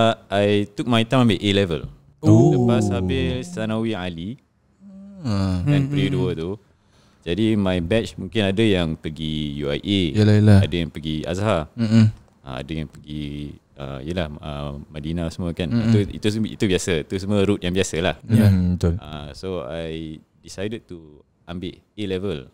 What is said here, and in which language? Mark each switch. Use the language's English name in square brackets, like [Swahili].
[English] I took my time [Malay] ambil [English] A-level. [Malay] Lepas habis Sanawi Ali dan pre-2 tu. Jadi [English] my batch [Malay] mungkin ada yang pergi UIA, ada yang pergi Azhar, ada yang pergi Madinah semua kan. Itu biasa. Itu semua route yang biasa lah. Betul. [English] So I decided to [Malay] ambil [English] A-level.